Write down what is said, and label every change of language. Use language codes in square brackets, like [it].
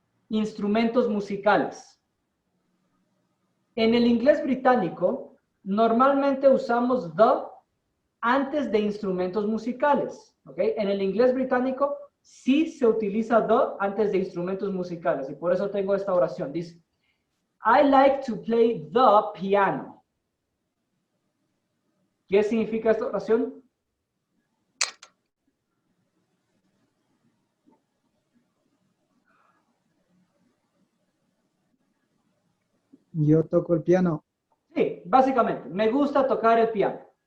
[es] Instrumentos musicales. En el inglés británico, normalmente usamos the antes de instrumentos musicales. ¿Ok? En el inglés británico sí se utiliza the antes de instrumentos musicales. Y por eso tengo esta oración. Dice, [en] I like to play the piano. [es] ¿Qué significa esta oración? Yo toco el piano. Sí, básicamente, me gusta tocar el piano.